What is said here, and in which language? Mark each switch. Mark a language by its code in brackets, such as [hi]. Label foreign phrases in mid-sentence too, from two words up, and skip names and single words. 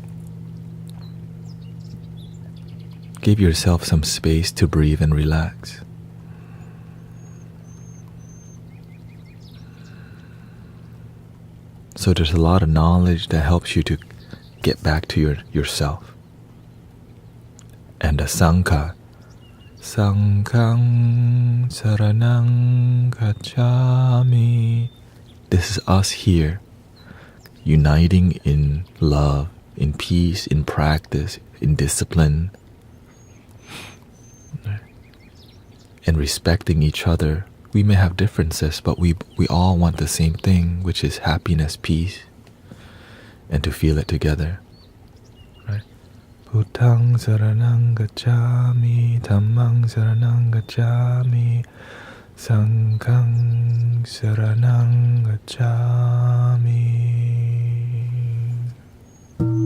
[en] Give yourself some space to breathe and relax. So there's a lot of knowledge that helps you to get back to yourself. And the Sangha. [pi] Sanghang saranang gacchami. [en] This is us here, uniting in love, in peace, in practice, in discipline, and respecting each other. We may have differences, but we all want the same thing, which is happiness, peace, and to feel it together. Right? [pi] Buddhang saranang gacchami, dhammang saranang gacchami, sanghang saranang gacchami.